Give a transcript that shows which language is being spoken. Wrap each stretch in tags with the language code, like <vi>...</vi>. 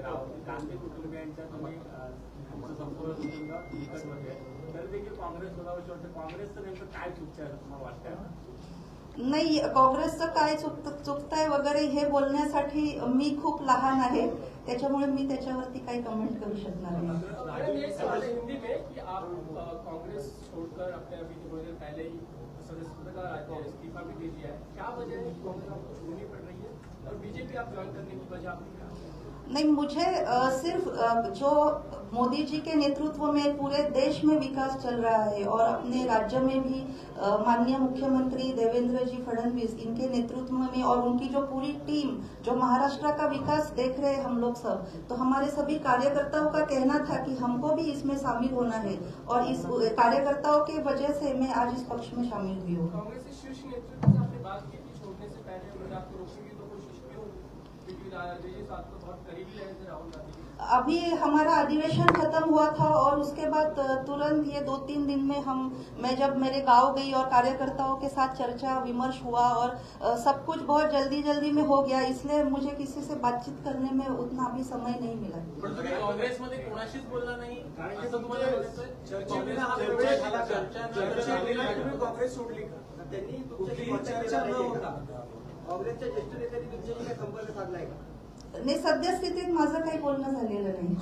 <mr>राहुल गांधी कुटुंबियांच्या तुम्ही संपूर्ण कुटुंब निकटमध्ये तर देखील काँग्रेस सोडावंशी वाटतं. काँग्रेसचं नेमकं काय चुकतंय असं तुम्हाला वाटतंय? नाही, काँग्रेसचं काय चुकतंय वगैरे हे बोलण्यासाठी मी खूप लहान आहे, त्याच्यामुळे मी त्याच्यावरती काही कमेंट करू शकणार नाही.</mr> <hi>हिंदी में कि आप कांग्रेस छोड़कर अपने अभी थोड़ी देर पहले ही सदस्यता का इस्तीफा भी दे दिया है, क्या वजह है कि कांग्रेस आपको छोड़नी पड़ रही है और बीजेपी आप ज्वाइन करने की वजह आपकी क्या है? नहीं, मुझे सिर्फ जो मोदी जी के नेतृत्व में पूरे देश में विकास चल रहा है और अपने राज्य में भी माननीय मुख्यमंत्री देवेंद्र जी फडणवीस इनके नेतृत्व में और उनकी जो पूरी टीम जो महाराष्ट्र का विकास देख रहे हैं हम लोग सब, तो हमारे सभी कार्यकर्ताओं का कहना था कि हमको भी इसमें शामिल होना है और इस कार्यकर्ताओं की वजह से मैं आज इस पक्ष में शामिल हुई हूँ. कांग्रेस के शीर्ष नेतृत्व से आपने बात की कि छोड़ने से पहले अगर आपको रोकेंगे तो कोशिश क्यों? क्योंकि जी साथ तो बहुत करीबी रहे थे राहुल गांधी जी। अभी हमारा अधिवेशन खत्म हुआ था और उसके बाद तुरंत ये 2-3 दिन में मैं जब मेरे गांव गई और कार्यकर्ताओं के साथ चर्चा विमर्श हुआ और सब कुछ बहुत जल्दी जल्दी में हो गया, इसलिए मुझे किसी से बातचीत करने में उतना अभी समय नहीं मिला।</hi> <mr>पण तुम्ही काँग्रेसमध्ये कोणाशीच बोलला नाही असं तुम्हाला म्हणायचंय? काँग्रेस सोडली का? त्यांनी तुमच्याशी चर्चा न होता काँग्रेसच्या ज्येष्ठ नेत्यांनी तुमच्याशी काही संपर्क साधलाय का? नाही, सद्यस्थितीत माझं काही बोलणं झालेलं नाही।</mr>